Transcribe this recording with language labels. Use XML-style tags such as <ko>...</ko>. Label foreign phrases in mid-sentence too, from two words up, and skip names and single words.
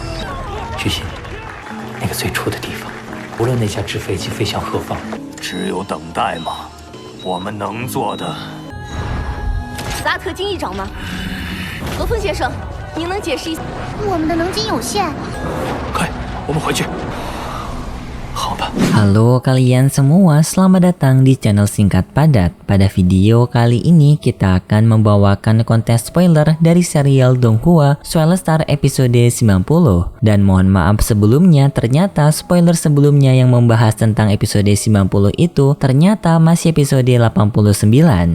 <zh>徐鑫，那个最初的地方，无论那架纸飞机飞向何方，只有等待吗？我们能做的。斯拉特金议长吗？罗峰先生，您能解释一下？我们的能金有限。快，我们回去。好吧。</zh> <id>Halo kalian semua, selamat datang di channel Singkat Padat. Pada video kali ini kita akan membawakan konten spoiler dari serial Donghua Soulstar episode 90. Dan mohon maaf sebelumnya, ternyata spoiler sebelumnya yang membahas tentang episode 90 itu ternyata masih episode 89.</id>